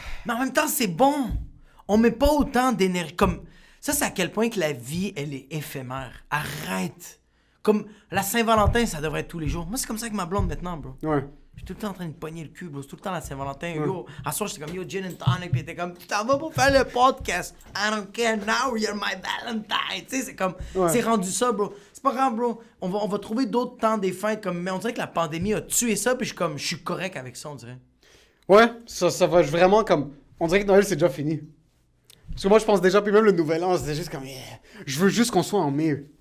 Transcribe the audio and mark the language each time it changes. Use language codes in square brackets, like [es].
[fr] Mais en même temps, c'est bon. On met pas autant d'énergie. Comme, ça, c'est à quel point que la vie, elle est éphémère. Arrête. Comme, la Saint-Valentin, ça devrait être tous les jours. Moi, c'est comme ça avec ma blonde maintenant, bro. Ouais. Je suis tout le temps en train de pogner le cul, bro. C'est tout le temps la Saint-Valentin. Yo, à soir, j'étais comme, yo, gin and tonic. Puis t'es comme, tu t'en vas pour faire le podcast. [en] I don't care now, you're my Valentine. [fr] Tu sais, c'est comme, c'est rendu ça, bro. C'est pas grave, bro. On va trouver d'autres temps des fêtes. Comme, mais on dirait que la pandémie a tué ça. Puis je suis correct avec ça, on dirait. Ouais, ça va vraiment comme... On dirait que Noël, c'est déjà fini. Parce que moi, je pense déjà, puis même le Nouvel An, c'est juste comme... Yeah. Je veux juste qu'on soit en mai.